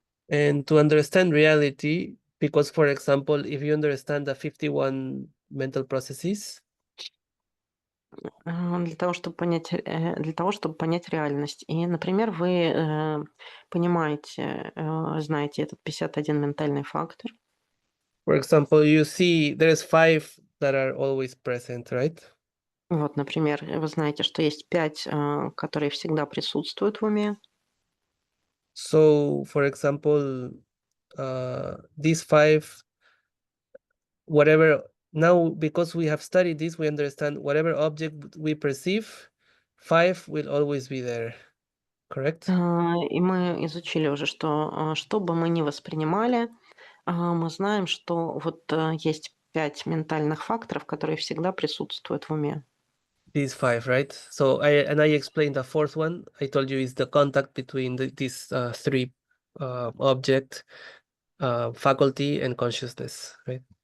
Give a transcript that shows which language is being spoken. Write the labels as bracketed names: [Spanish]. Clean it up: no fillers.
[English] And to understand reality, because, for example, if you understand the 51 mental processes, [Russian] Для того, чтобы понять реальность. И, например, вы понимаете, знаете этот 51 ментальный фактор. [English] for example, you see there's 5 that are always present, right? [Russian] Вот, например, вы знаете, что есть 5, которые всегда присутствуют в уме. [English] So, for example, these 5, whatever, now because we have studied this, we understand whatever object we perceive, 5 will always be there, correct? [Russian] И мы изучили уже, что бы мы ни воспринимали, мы знаем, что вот есть 5 ментальных факторов, которые всегда присутствуют в уме. [English] These 5, right? So I explained the 4th one. I told you is the contact between these 3 object, faculty and consciousness, right?